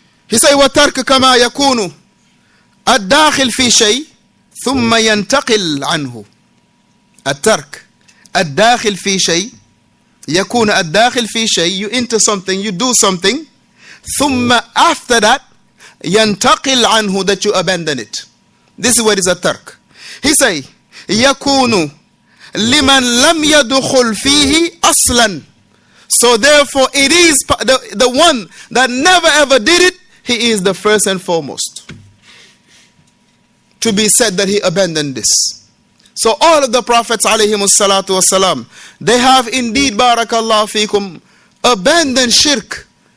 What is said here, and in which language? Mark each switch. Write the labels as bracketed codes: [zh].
[en] He say [ar] وَتَرْكَ كَمَا يَكُونُ الدَّاخِلْ فِي شَيْءٍ ثُمَّ يَنْتَقِلْ عَنْهُ. الترك الداخل في شيء يكون الداخل في شيء, [en] you enter something, you do something, ثم after that [ar] ينتقل عنه, [en] that you abandon it. This is what is a tark. He say [ar] يكون لمن لم يدخل فيه أصلا. [en] So therefore it is the one that never ever did it, he is the first and foremost to be said that he abandoned this. So all of the prophets alayhimus salatu wasalam, they have indeed, barakallahu fikum, abandoned shirk.